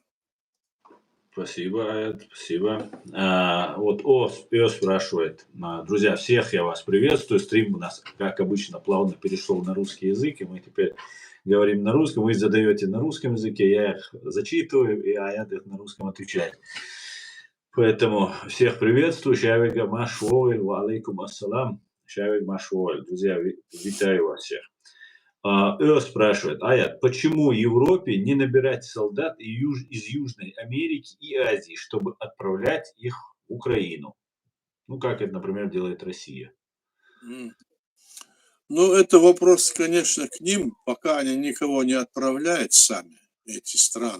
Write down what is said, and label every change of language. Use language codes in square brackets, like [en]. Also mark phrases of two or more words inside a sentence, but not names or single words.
[ru] Спасибо, Аят, спасибо. Вот Пес спрашивает. Друзья, всех я вас приветствую. Стрим у нас, как обычно, плавно перешел на русский язык, и мы теперь говорим на русском. Вы задаете на русском языке, я их зачитываю, и Аят их на русском отвечает. Поэтому всех приветствую. Шавига Машвоэль, [ar] وعليكم السلام. [ru] Шавиг Машвоэль. Друзья, витаю вас всех. Спрашивает, Аят, почему Европе не набирать солдат из Южной Америки и Азии, чтобы отправлять их в Украину? Ну, как это, например, делает Россия. Ну, это вопрос, конечно, к ним, пока они никого не отправляют сами, эти страны.